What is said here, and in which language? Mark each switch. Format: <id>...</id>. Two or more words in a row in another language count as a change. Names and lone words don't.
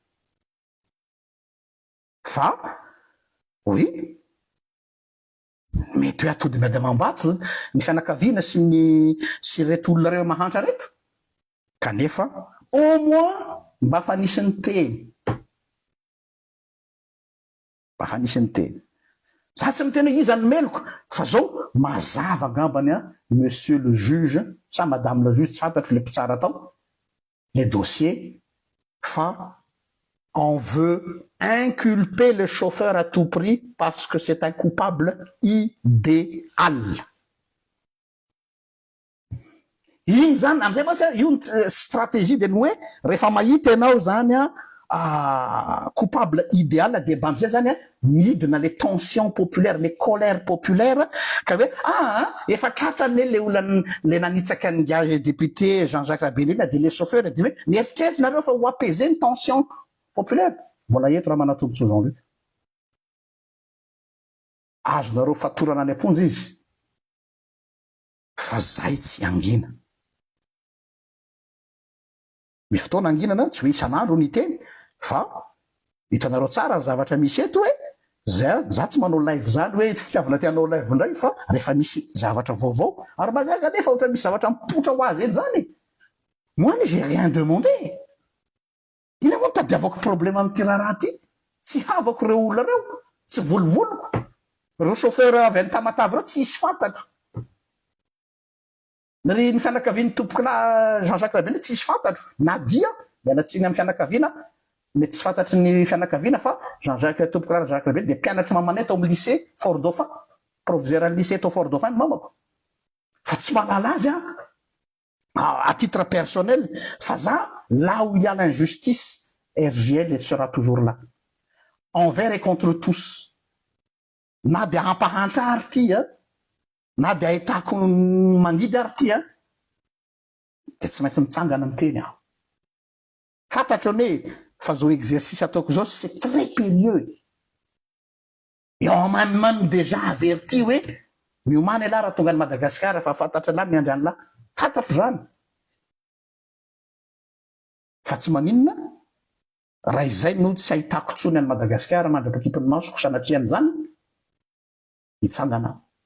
<mg>Fa, oui, mety hoe atody miady mambato ny fianakaviana sy reto olona reo mahantra reto. Kanefa,</mg> <fr>au moins,</fr> <mg>mba fa nisy ny teny. Mba fa nisy ny teny. Za tsy miteny iza ny meloko, fa zao mazava angambany</mg> <fr>monsieur le juge,</fr> <mg>sa</mg> <fr>madame la juge,</fr> <mg>tsy fantatro le mpitsara tao,</mg> <fr>les dossiers, fa on veut inculper le chauffeur à tout prix parce que c'est un coupable idéal.</fr> <mg>Iny zany amizay mantsy io</mg> <fr>stratégie de</fr> <mg>hoe rehefa mahita ianao zany</mg> <fr>coupable idéal</fr> <mg>de mba amizay zany midina</mg> <fr>les tensions populaires, les colères populaires</fr> <mg>ka hoe efa tratrany le olona le nanitsaka ny gage député Jean-Jacques Rabelina de</mg> <fr>les chauffeurs</fr> <mg>de hoe mieritreritra nareo fa ho apaiser ny</mg> <fr>tension populaire.</fr> <mg>Mbola eto raha manatombotso Jean-Luc. Azonareo fatorana any amponja izy. Fa zay tsy angina. Misy fotoana anginana tsy hoe isan'andro ny teny, fa hitanareo tsara ny zavatra misy eto hoe za tsy manao live zany hoe fitiavana tianao live ndray fa rehefa misy zavatra vaovao ary magaga nefa ohatra misy zavatra mipotra ho azy eto zany.</mg> <fr>Moi j'ai rien demandé.</fr> <mg>Ina moa tadiavako problème amin'ty raha ty? Tsy havako reo olona reo, tsy volovoloko. Reo chauffeur avy any Tamatavy reo tsy hisy fantatro. Ny fianakavian'ny tompoko na Jean-Jacques Rabelina tsy hisy fantatro. Nadia, mialatsiny amin'ny fianakaviana, mety tsy fantatry ny fianakaviana fa Jean-Jacques tompoko na Jacques Rabelina de mpianatra mamanay tao amin'ny lycée Fort Dauphin, proviseur ny lycée tao Fort Dauphin mamako. Fa tsy mahalala azy</mg> <fr>à titre personnel,</fr> <mg>fa za,</mg> <fr>là où il y a l'injustice, RGL sera toujours là. Envers et contre tous.</fr> <mg>Na de hampahantra ary ty, na de ahitako mangidy ary ty, de tsy maintsy mitsangana miteny aho. Fantatro hoe fa zao exercice ataoko zao</mg> <fr>c'est très périlleux. Et on m'a même déjà averti</fr> <mg>hoe miomana la raha tonga ny Madagascar fa fantatra la miandry la. Fantatro zany. Fa tsy maninona raha izay no tsy ahitako tsony any Madagascar mandrapakipon'ny masoko sanatriany zany hitsangana.</mg>